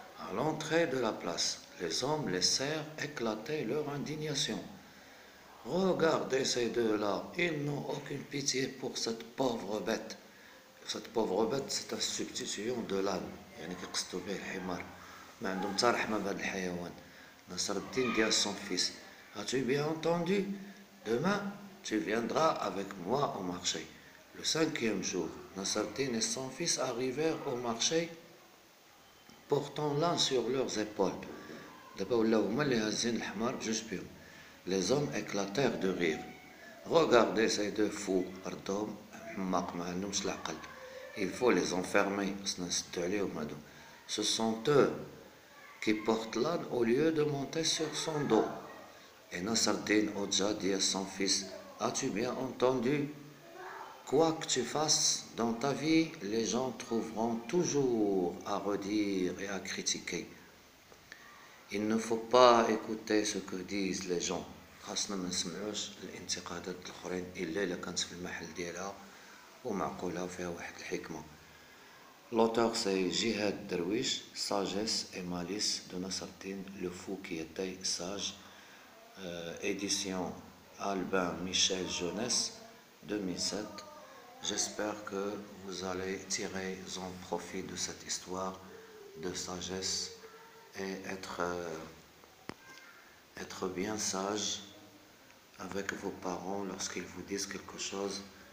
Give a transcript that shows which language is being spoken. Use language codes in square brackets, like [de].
[fr] À l'entrée de la place, les hommes laissèrent éclater leur indignation. Regardez ces deux-là, ils n'ont aucune pitié pour cette pauvre bête. Cette pauvre bête, c'est une substitution de l'âne. [ar] يعني كيقصدوا به الحمار. ما عندهم حتى رحمة بهذا الحيوان. [fr] نصر الدين dit à son fils, as-tu bien entendu? Demain, tu viendras avec moi au marché. Le cinquième jour, Nasreddin et son fils arrivèrent au marché portant l'un sur leurs épaules. [ar] دابا ولاو هما اللي هازين الحمار بجوج بهم. [fr] Les hommes éclatèrent de rire. Regardez ces deux fous. [ar] ردهم حماق ما عندهمش العقل. [fr] Il faut les enfermer. [ar] خصنا نسدو عليهم هادو. [fr] Ce sont eux qui portent l'âne au lieu de monter sur son dos. Et Nasreddin Hodja dit à son fils, as-tu bien entendu? Quoi que tu fasses dans ta vie, les gens trouveront toujours à redire et à critiquer. Il ne faut pas écouter ce que disent les gens. [ar] خاصنا ما نسمعوش الانتقادات الاخرين الا الا كانت في المحل ديالها ومعقوله وفيها واحد الحكمه. [fr] L'auteur c'est Jihad Derwish, Sagesse et Malice de Nasreddin le fou qui était sage, édition Albin Michel Jeunesse 2007. J'espère que vous allez tirer en profit de cette histoire de sagesse et être bien sage avec vos parents lorsqu'ils vous disent quelque chose.